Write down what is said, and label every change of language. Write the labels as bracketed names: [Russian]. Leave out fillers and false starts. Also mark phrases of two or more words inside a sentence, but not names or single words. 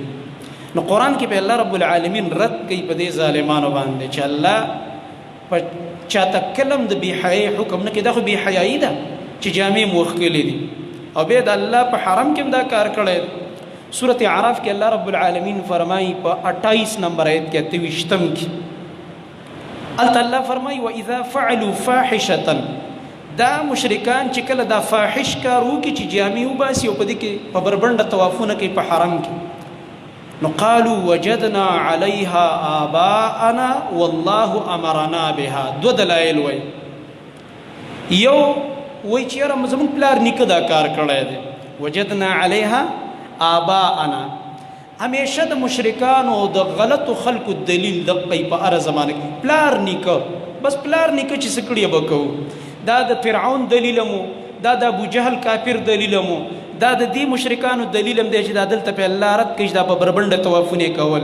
[Pashto] نو قرآن کې به الله رب العالمین رد کوي په دې ظالمانو باندې چې الله په چاته کلم د بې حیایي حکم نه کوي. دا خو بې حیایي ده چې جامې مو ښکلې دي او بیا د الله په حرم کې هم دا کار کړی دی. سورت اعراف کې الله رب العالمین فرمایي په 28 نمبر آیت کې 28 کې هلته الله فرمایي [Arabic] واذا فعلوا فاحشة [Pashto] دا مشرکان چې کله دا فاحش کار وکړي چې جامې وباسي او په دې کې په بربنډه طوافونه کوي په حرم کې نو [Arabic] قالوا وجدنا عليها آباءنا والله امرنا بها. [Pashto] دو دلایل وای یو وای چې یاره زموږ پلار نیکه دا کار کړی دی [Arabic] وجدنا عليها آباءنا. [Pashto] همیشه د مشرکانو د غلطو خلکو دلیل د په هره زمانه کې پلار نیکه بس پلار نیکه چې څه کړي به کوو. دا د فرعون دلیل مو دا د ابو جهل کافر دلیل مو دا د دې مشرکانو دلیل هم دی چې دا دلته په الله رد کړي دا په بربنډه طوافونه کول.